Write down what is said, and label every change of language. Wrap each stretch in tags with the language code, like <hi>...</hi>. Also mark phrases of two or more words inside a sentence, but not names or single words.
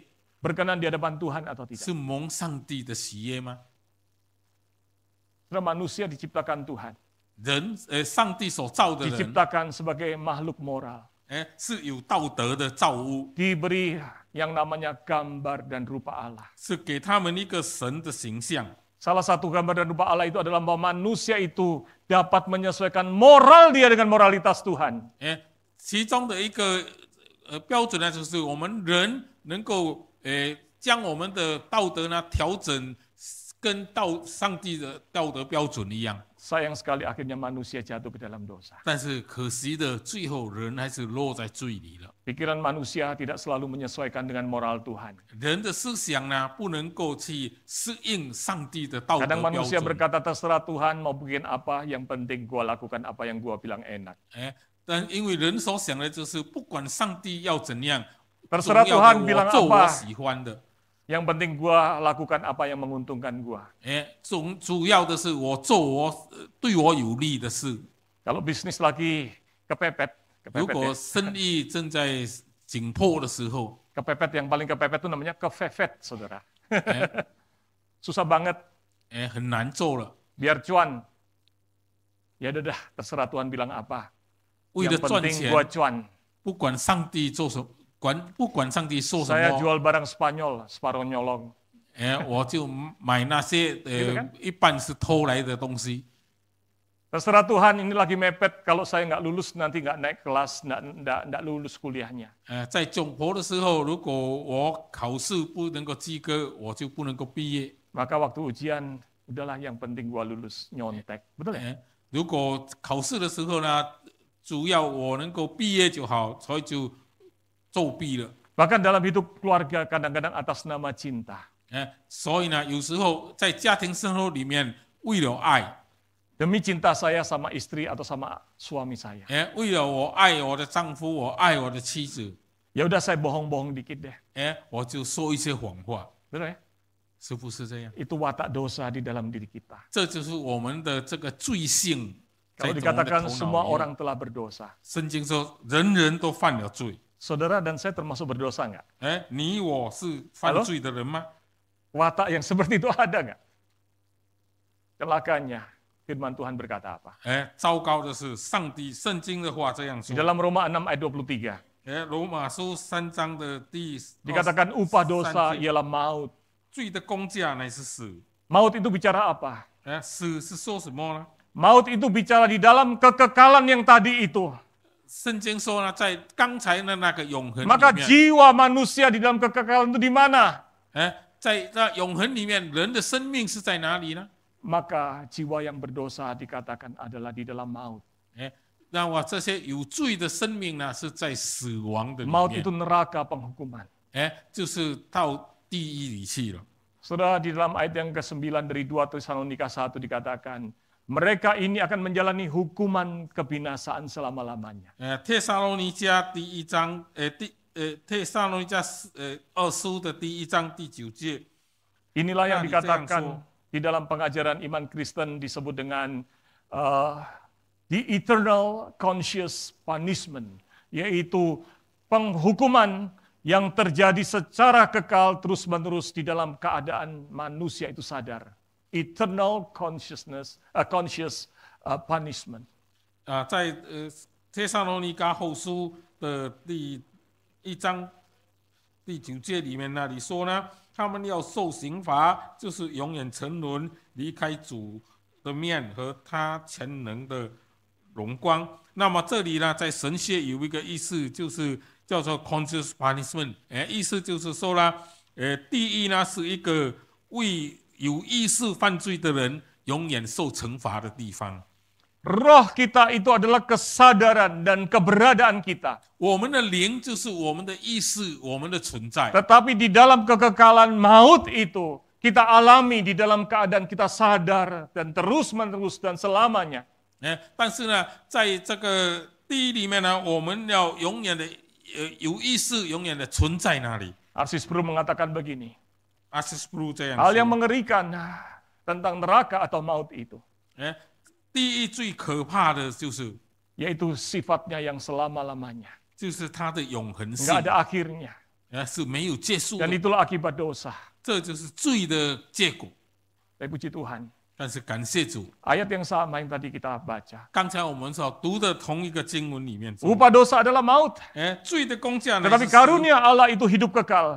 <id>berkenan di hadapan Tuhan atau tidak?</id> <zh>是蒙上帝的喜悦吗？</zh> <id>Karena manusia diciptakan Tuhan,</id> <zh>上帝所造的人，</zh> <id>diciptakan sebagai makhluk moral,</id> <zh>是有道德的造物，</zh> <id>diberi yang namanya gambar dan rupa Allah.</id> <zh>是给他们一个神的形象。</zh> <id>Salah satu gambar dan rupa Allah itu adalah bahwa manusia itu dapat menyesuaikan moral dia dengan moralitas Tuhan.</id> <zh>其中的一个标准呢，就是我们人能够将我们的道德呢调整跟上帝的道德标准一样。</zh> <id>Sayang sekali akhirnya manusia jatuh ke dalam dosa.</id> <zh>但是可惜的，最后人还是落在罪里了。</zh> <id>Pikiran manusia tidak selalu menyesuaikan dengan moral Tuhan.</id> <zh>人的思想呢，不能够去适应上帝的道德</zh> <id>Kadang</id> <zh>标</zh> <id>manusia</id> <zh>准。</zh> <id>berkata terserah Tuhan mau bikin apa, yang penting gua lakukan apa yang gua bilang enak.</id> <zh>但因为人所想的就是不管上帝要怎样，</zh> <id>Terserah</id> <zh>重要的</zh> <id>Tuhan bilang</id> <zh>我做我</zh> <id>apa,</id> <zh>喜欢的。</zh> <id>yang penting gua lakukan apa yang menguntungkan gua.</id> <zh>主要的是我做对我有利的事。</zh> <id>Kalau bisnis lagi kepepet</id> <zh>如</zh> <id>ya.</id> <zh>果生意正在紧迫的时候，</zh> <id>Kepepet yang paling kepepet itu namanya kefefet, saudara. Susah banget,</id> <zh>很难做了。</zh> <id>biar cuan. Ya udah dah, terserah Tuhan bilang apa.</id> <zh>为了</zh> <id>Yang</id> <zh>赚</zh> <id>penting</id> <zh>钱</zh> <id>gua，cuan.</id> <zh>不管上帝做什么，不管上帝说什</zh> <id>Saya</id> <zh>么，</zh> <id>jual barang Spanyol, separuh nyolong.</id> <zh>我就买那些一半是偷来的东西。</zh> <id>Terserah Tuhan, ini lagi mepet, kalau saya nggak lulus nanti nggak naik kelas, nggak lulus kuliahnya.</id> <zh>在窘迫的时候，如果我考试不能够及格，我就不能够毕业。</zh> <id>Maka waktu ujian, udahlah yang penting gua lulus nyontek. Betul ya?</id> <zh>如果考试的时候呢，主要我能够毕业就好，所以就作弊了。</zh> <id>Bahkan dalam hidup keluarga kadang-kadang atas nama cinta.</id> <zh>所以呢，有时候在家庭生活里面，为了爱，</zh> <id>Demi cinta saya sama istri atau sama suami saya.</id> <zh>为了我爱我的丈夫，我爱我的妻子，</zh> <id>Ya udah saya bohong-bohong dikit deh.</id> <zh>我就说一些谎话，</zh> <id>Betul ya?</id> <zh>是不是这样？</zh> <id>Itu watak dosa di dalam diri kita.</id> <zh>这就是我们的这个罪性。</zh> <id>Kalau</id> <zh>在我们的</zh> <id>dikatakan</id> <zh>头</zh> <id>semua</id> <zh>脑里面</zh> <id>orang telah berdosa.</id> <zh>圣经说，人人都犯了罪。</zh> <id>Saudara dan saya termasuk berdosa nggak?</id> <zh>你我是犯罪的人吗？</zh> <id>Watak yang seperti itu ada nggak? Celakanya, firman Tuhan berkata apa?</id> <zh>糟糕的是，圣经的话这样</zh> <id>Di</id> <zh>说。</zh> <id>dalam Roma 6 ayat 23,</id> <zh>罗马书3章的第</zh> <id>dikatakan upah dosa</id> <zh>23节</zh> <id>ialah maut.</id> <zh>罪的工价乃是死。</zh> <id>Maut itu bicara apa?</id> <zh>死是说什么呢？</zh> <id>Maut itu bicara di dalam kekekalan yang tadi itu.</id> <zh>圣经说呢，在刚才的那个永恒</zh> <id>Maka</id> <zh>里面，</zh> <id>jiwa manusia di dalam kekekalan itu di mana?</id> <zh>在那永恒里面，人的生命是在哪里呢？</zh> <id>Maka jiwa yang berdosa dikatakan adalah di dalam maut.</id> <zh>那我这些有罪的生命呢，是在死亡的里</zh> <id>Maut</id> <zh>面</zh> <id>itu，neraka penghukuman.</id> <zh>就是到地狱里去了。</zh> <id>Saudara, di dalam ayat yang ke-9 dari 2 Tesalonika 1 dikatakan, mereka ini akan menjalani hukuman kebinasaan selama-lamanya.</id> <zh>帖撒罗尼迦第1章，帖撒罗尼迦2书的第1章第9节，</zh> <id>Inilah yang Nah, itu yang dikatakan di dalam pengajaran iman Kristen disebut dengan</id> <en>the eternal conscious punishment,</en> <id>yaitu penghukuman yang terjadi secara kekal terus-menerus di dalam keadaan manusia itu sadar.</id> <en>Eternal conscious punishment.</en> <zh>在帖撒罗尼迦后书的第1章第9节里面那里说呢，他们要受刑罚，就是永远沉沦，离开主的面和他全能的荣光。那么这里呢，在神学有一个意思，就是叫做</zh> <en>conscious punishment，</en> <zh>意思就是说呢，地狱呢是一个为有意识犯罪的人永远受惩罚的地方。</zh> <id>Roh kita itu adalah kesadaran dan keberadaan kita.</id> <zh>我们的灵就是我们的意识，我们的存在。</zh> <id>Tetapi di dalam kekekalan maut itu, kita alami di dalam keadaan kita sadar dan terus-menerus dan selamanya.</id> <zh>但是呢，在这个地狱里面呢，我们要永远的有意识，永远的存在那里。</zh> <id>R.C. Sproul mengatakan begini,</id> <zh>R.C. Sproul 这样</zh> <id>hal yang</id> <zh>说，</zh> <id>mengerikan tentang neraka atau maut itu,</id> <zh>地狱最可怕的就是</zh> <id>yaitu sifatnya yang selama-lamanya,</id> <zh>它的永恒性，</zh> <id>nggak ada akhirnya,</id> <zh>是没有结束</zh> <id>dan</id> <zh>的，</zh> <id>itulah akibat dosa.</id> <zh>这就是罪的结果。</zh> <id>Tapi puji Tuhan,</id> <zh>但是感谢主，</zh> <id>ayat yang sama yang tadi kita baca,</id> <zh>刚才我们所读的同一个经文里面中，</zh> <id>upah dosa adalah maut,</id> <zh>罪的工价呢</zh> <id>tetapi</id> <zh>是死，</zh> <id>karunia Allah itu hidup kekal.</id>